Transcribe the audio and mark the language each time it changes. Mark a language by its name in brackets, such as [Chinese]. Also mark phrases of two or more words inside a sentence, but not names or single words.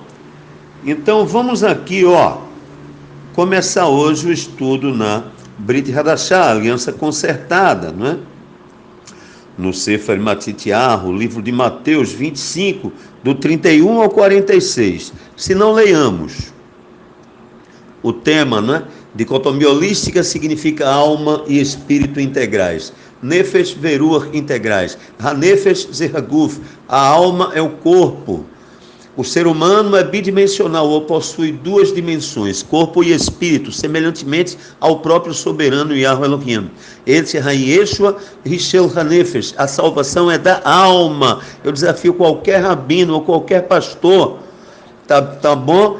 [Portuguese] Então vamos aqui, ó, começar hoje o estudo na [Hebrew] ברית חדשה, [Portuguese] Aliança Concertada, não é? No [Hebrew] ספר מתתיהו, [Portuguese] livro de Mateus 25, do 31 ao 46. Se não leiamos, o tema, né? Dicotomia holística significa alma e espírito integrais. [Hebrew] נפש ורוח integrais. הנפש זה הגוף. [Portuguese] A alma é o corpo. O ser humano é bidimensional ou possui duas dimensões, corpo e espírito, semelhantemente ao próprio soberano Yahweh Elohim. [Hebrew] Esse ישועה רישל הנפש. [Portuguese] A salvação é da alma. Eu desafio qualquer rabino ou qualquer pastor, tá bom?